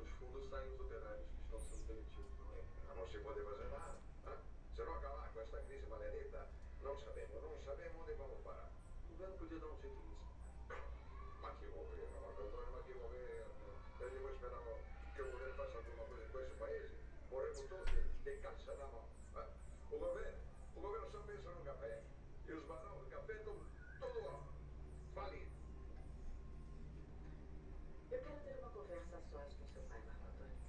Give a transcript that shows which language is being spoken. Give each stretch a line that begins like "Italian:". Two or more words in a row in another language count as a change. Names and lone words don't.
Portuguese: Segundo saem os operários que estão sendo demitidos, não é? Não se pode fazer nada. Se não acabar com esta crise maledita, não sabemos onde vamos parar. O governo podia dar um jeito nisso.
Italian: Ma che governo, Marco Antonio, ma che governo?
Portuguese: Eu devo esperare che o governo faça alguma coisa com esse paese. Morremo todos de caixa na mão. O governo só pensa no café. E os barões de café estão todo falidos. Eu quero ter uma conversa a sós com seu pai, Marco Antônio.